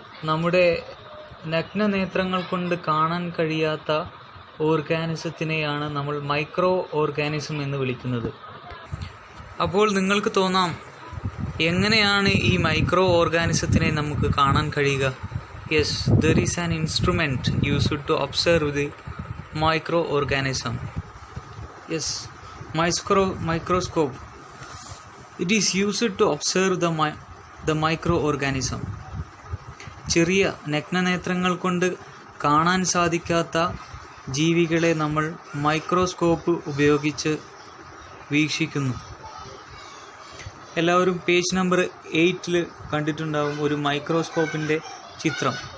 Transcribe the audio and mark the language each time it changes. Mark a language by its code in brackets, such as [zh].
[ml] നമ്മുടെ നഗ്നനേത്രങ്ങൾ കൊണ്ട് കാണാൻ കഴിയാത്ത ഓർഗാനിസത്തിനെയാണ് നമ്മൾ മൈക്രോ ഓർഗാനിസം എന്ന് വിളിക്കുന്നത്. അപ്പോൾ നിങ്ങൾക്ക് തോന്നാം, എങ്ങനെയാണ് ഈ മൈക്രോ ഓർഗാനിസത്തിനെ നമുക്ക് കാണാൻ കഴിയുക? [en] Yes, there is an instrument used to observe the microorganism. Yes, microscope. It is used to observe the microorganism. [ml] ചെറിയ നഗ്നനേത്രങ്ങൾ കൊണ്ട് കാണാൻ സാധിക്കാത്ത ജീവികളെ നമ്മൾ മൈക്രോസ്കോപ്പ് ഉപയോഗിച്ച് വീക്ഷിക്കുന്നു. എല്ലാവരും പേജ് നമ്പർ 8 കണ്ടിട്ടുണ്ടാവും ഒരു മൈക്രോസ്കോപ്പിൻ്റെ ചിത്രം.